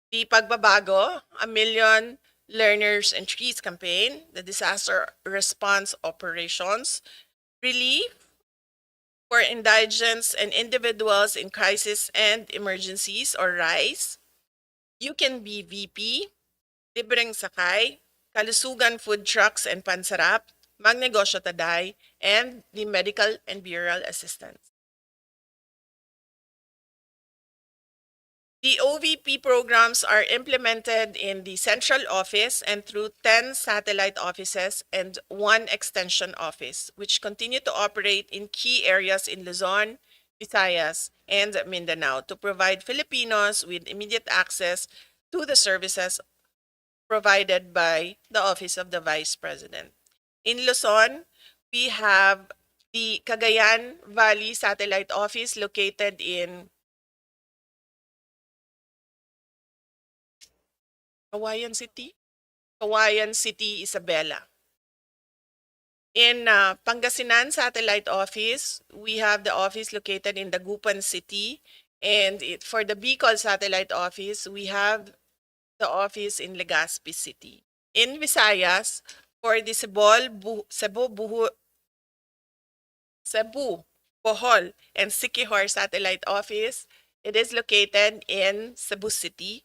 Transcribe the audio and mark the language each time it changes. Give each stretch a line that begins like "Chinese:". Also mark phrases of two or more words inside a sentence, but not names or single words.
English: the Pagbabago, A Million Learners and Trees campaign, the Disaster Response Operations, Relief for Indigents and Individuals in Crisis and Emergencies, or RICE, You Can Be VP, Libreng Sakay, Kalusugan Food Trucks and Pansarap, Magnegosyo Taday, and the Medical and Burial Assistance. The OVP programs are implemented in the central office and through 10 satellite offices and 1 extension office, which continue to operate in key areas in Luzon, Visayas, and Mindanao to provide Filipinos with immediate access to the services provided by the Office of the Vice President. In Luzon, we have the Cagayan Valley Satellite Office located in Kawayan City? Kawayan City, Isabela. In Pangasinan Satellite Office, we have the office located in Dagupan City. And for the Bicol Satellite Office, we have the office in Legazpi City. In Visayas, for the Cebu, Bohol, and Siquijor Satellite Office, it is located in Cebu City.